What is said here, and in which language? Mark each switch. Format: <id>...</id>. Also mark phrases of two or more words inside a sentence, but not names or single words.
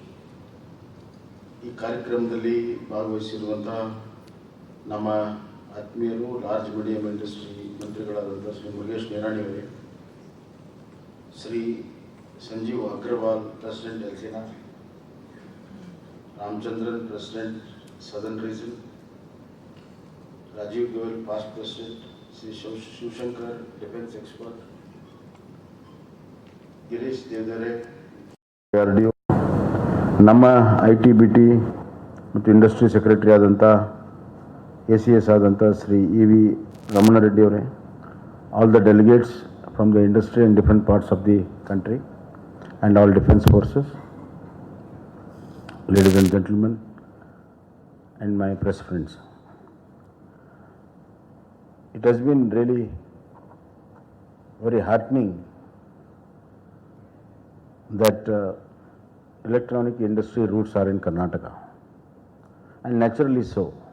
<kn>ಈ ಕಾರ್ಯಕ್ರಮದಲ್ಲಿ ಭಾಗವಹಿಸಿರುವಂಥ ನಮ್ಮ ಆತ್ಮೀಯರು</kn> <en>large medium industry</en> <kn>ಮಂತ್ರಿಗಳಾದಂಥ ಶ್ರೀ ಮುರುಗೇಶ್ ನಿರಾಣಿಯವರೇ, ಶ್ರೀ ಸಂಜೀವ್ ಅಗ್ರವಾಲ್ ಪ್ರೆಸಿಡೆಂಟ್ ಎಲ್ಸಿನಾ, ರಾಮಚಂದ್ರನ್</kn> <en>President Southern Region, Rajiv Goyal, past president, Sri Shivshankar, defense expert, Girish Devdare, RDO,</en> <kn>ನಮ್ಮ ITBT ಮತ್ತು</kn> <en>industry secretary</en> <kn>ಆದಂಥ ACS ಆದಂಥ ಶ್ರೀ EV ರಮಣ ರೆಡ್ಡಿ ಅವರೇ,</kn> <en>all the delegates from the industry and different parts of the country and all defence forces, ladies and gentlemen, and my press friends. It has been really very heartening that electronic industry roots are in Karnataka, and naturally so.</en>